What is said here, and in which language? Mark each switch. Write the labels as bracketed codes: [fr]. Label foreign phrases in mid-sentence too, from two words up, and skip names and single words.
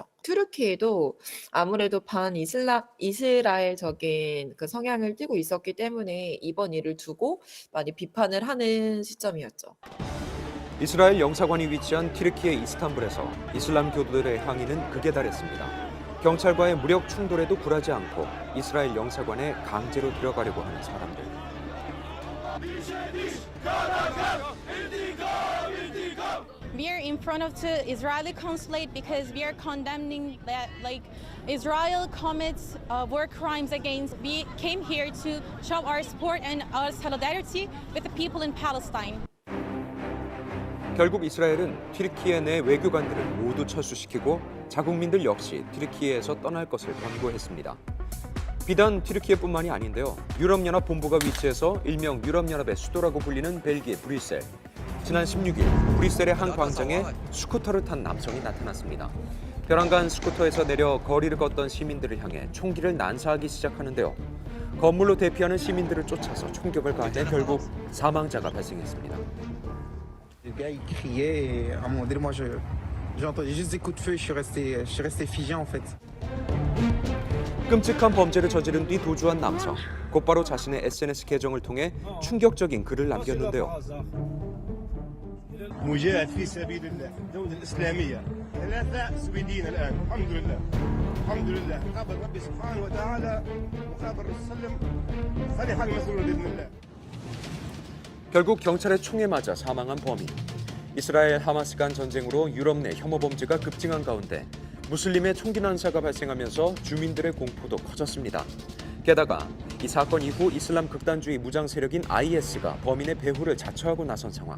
[ko] 튀르키예도 아무래도 이스라엘적인 그 성향을 띠고 있었기 때문에 이번 일을 두고 많이 비판을 하는 시점이었죠. 이스라엘 영사관이 위치한 튀르키예 이스탄불에서 이슬람 교도들의 항의는 극에 달했습니다. 경찰과의 무력 충돌에도 굴하지 않고 이스라엘 영사관에 강제로 들어가려고 하는 사람들. [en] We are in front of the Israeli consulate because we are condemning that, like, Israel commits war crimes against. We came here to show our support and our solidarity with the people in Palestine. [ko] 결국 이스라엘은 튀르키예 내 외교관들을 모두 철수시키고 자국민들 역시 튀르키예에서 떠날 것을 권고했습니다. 비단 튀르키예뿐만이 아닌데요. 유럽연합 본부가 위치해서 일명 유럽연합의 수도라고 불리는 벨기에 브뤼셀. 지난 16일 브뤼셀의 한 광장에 스쿠터를 탄 남성이 나타났습니다. 벼랑간 스쿠터에서 내려 거리를 걷던 시민들을 향해 총기를 난사하기 시작하는데요. 건물로 대피하는 시민들을 쫓아서 총격을 가해 결국 사망자가 발생했습니다. [fr] Le gars il criait à un moment donné, moi j'ai entendu juste des coups de feu, je suis resté figé en fait. [ko] 끔찍한 범죄를 저지른 뒤 도주한 남성. 곧바로 자신의 SNS 계정을 통해 충격적인 글을 남겼는데요. [ar] مجاهد في سبيل الله في الدولة الإسلامية ثلاثة سويدين الآن الحمد لله الحمد لله قابل ربي سبحانه وتعالى وقابل الرسول خلي حال مسؤول بإذن الله. [ko] 결국 경찰의 총에 맞아 사망한 범인. 이스라엘 하마스 간 전쟁으로 유럽 내 혐오 범죄가 급증한 가운데 무슬림의 총기 난사가 발생하면서 주민들의 공포도 커졌습니다. 게다가 이 사건 이후 이슬람 극단주의 무장 세력인 IS가 범인의 배후를 자처하고 나선 상황.